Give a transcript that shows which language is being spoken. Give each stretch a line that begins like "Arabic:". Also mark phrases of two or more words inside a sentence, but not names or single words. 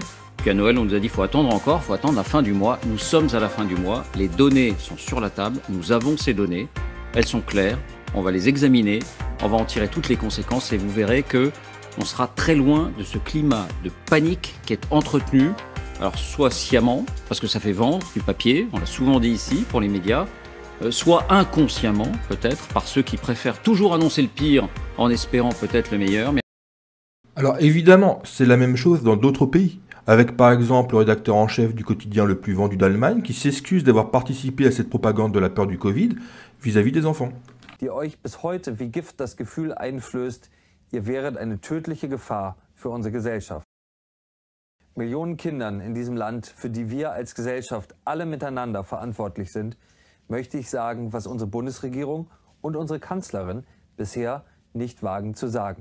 French: Puis à Noël, on nous a dit il faut attendre encore, il faut attendre la fin du mois. Nous sommes à la fin du mois, les données sont sur la table, nous avons ces données, elles sont claires, on va les examiner, on va en tirer toutes les conséquences et vous verrez que on sera très loin de ce climat de panique qui est entretenu, alors soit sciemment, parce que ça fait vendre du papier, on l'a souvent dit ici pour les médias, soit inconsciemment peut-être par ceux qui préfèrent toujours annoncer le pire en espérant peut-être le meilleur. Mais... Alors évidemment, c'est la même chose dans d'autres pays. Avec par exemple le rédacteur en chef du quotidien le plus vendu d'Allemagne qui s'excuse d'avoir participé à cette propagande de la peur du Covid vis-à-vis des enfants.
German: Die euch bis heute wie Gift das Gefühl einflößt, ihr wäret eine tödliche Gefahr für unsere Gesellschaft. Millionen Kindern in diesem Land, für die wir als Gesellschaft alle miteinander verantwortlich sind, möchte ich sagen, was unsere Bundesregierung und unsere Kanzlerin bisher nicht wagen zu sagen.